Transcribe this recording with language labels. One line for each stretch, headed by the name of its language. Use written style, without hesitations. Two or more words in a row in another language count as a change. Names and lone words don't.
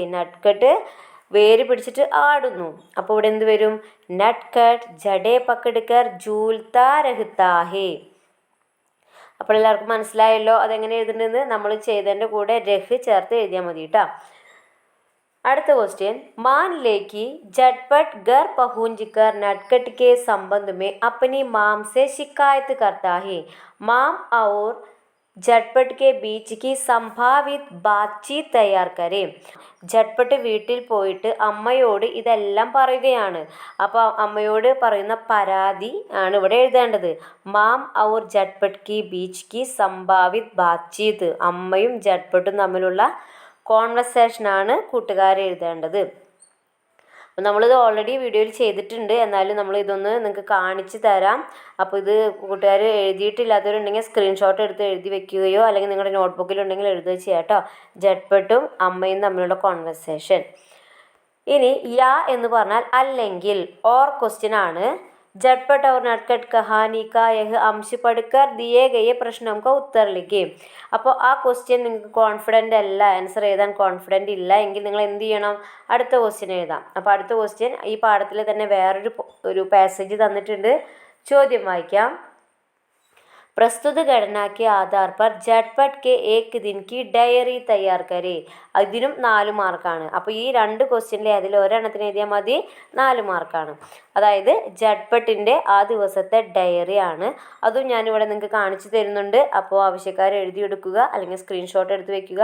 Malayalam: നട്ട്കട്ട് വേര് പിടിച്ചിട്ട് ആടുന്നു. അപ്പോൾ ഇവിടെ എന്ത് വരും?
Hindi: नटखट जड़ें पकड़कर झूलता रहता है.
Malayalam: അപ്പോൾ എല്ലാവർക്കും മനസ്സിലായല്ലോ അതെങ്ങനെ എഴുതുന്നതെന്ന്? നമ്മൾ ചെയ്തതിൻ്റെ കൂടെ രഹ് ചേർത്ത് എഴുതിയാൽ മതി കേട്ടോ. അടുത്ത ക്വസ്റ്റ്യൻ,
Hindi: मान ले कि झटपट घर पहुंचकर नटखट के संबंध में अपनी माम से शिकायत करता है. माम और झटपट के बीच की संभावित बातचीत तैयार करें.
Malayalam: झटपट വീട്ടിൽ പോയിട്ട് അമ്മയോട് ഇതെല്ലാം പറയുകയാണ്. അപ്പോൾ അമ്മയോട് പറയുന്ന പരാതി ആണ് ഇവിടെ എഴുതേണ്ടത്.
Hindi: माम और झटपट की बीच की संभावित बातचीत.
Malayalam: അമ്മയും झटपട്ടും തമ്മിലുള്ള കോൺവെർസേഷനാണ് കൂട്ടുകാരെ എഴുതേണ്ടത്. അപ്പോൾ നമ്മളിത് ഓൾറെഡി വീഡിയോയിൽ ചെയ്തിട്ടുണ്ട്. എന്നാലും നമ്മൾ ഇതൊന്ന് നിങ്ങൾക്ക് കാണിച്ച് തരാം. അപ്പോൾ ഇത് കൂട്ടുകാർ എഴുതിയിട്ടില്ലാത്തവരുണ്ടെങ്കിൽ സ്ക്രീൻഷോട്ട് എടുത്ത് എഴുതി വെക്കുകയോ അല്ലെങ്കിൽ നിങ്ങളുടെ നോട്ട്ബുക്കിലുണ്ടെങ്കിൽ എഴുതുകയോ ചെയ്യാം കേട്ടോ. ജട്ട്പട്ടും അമ്മയും തമ്മിലുള്ള കോൺവെർസേഷൻ. ഇനി യാ എന്ന് പറഞ്ഞാൽ അല്ലെങ്കിൽ,
English: or question
Malayalam: ആണ്.
Hindi: झटपट और नटखट कहानी का यह अंश पढ़कर दिए गए प्रश्नों का उत्तर लिखिए.
Malayalam: അപ്പോൾ ആ ക്വസ്റ്റ്യൻ നിങ്ങൾക്ക് കോൺഫിഡൻ്റ് അല്ല, ആൻസർ എഴുതാൻ കോൺഫിഡൻ്റ് ഇല്ല എങ്കിൽ നിങ്ങൾ എന്ത് ചെയ്യണം? അടുത്ത ക്വസ്റ്റ്യൻ എഴുതാം. അപ്പോൾ അടുത്ത ക്വസ്റ്റ്യൻ ഈ പാഠത്തിൽ തന്നെ വേറൊരു പാസേജ് തന്നിട്ടുണ്ട്. ചോദ്യം വായിക്കാം.
Hindi: प्रस्तुत घटना के आधार पर झटपट के एक दिन की डायरी तैयार करें.
Malayalam: ഇതിനും 4 മാർക്കാണ്. അപ്പോൾ ഈ 2 ക്വസ്റ്റ്യനിലെ അതിൽ ഒരെണ്ണത്തിന് എഴുതിയാൽ മതി, 4 മാർക്കാണ്. അതായത് ജട്ട്പട്ടിൻ്റെ ആ ദിവസത്തെ ഡയറി ആണ്. അതും ഞാനിവിടെ നിങ്ങൾക്ക് കാണിച്ചു തരുന്നുണ്ട്. അപ്പോൾ ആവശ്യക്കാർ എഴുതിയെടുക്കുക, അല്ലെങ്കിൽ സ്ക്രീൻഷോട്ട് എടുത്ത് വെക്കുക.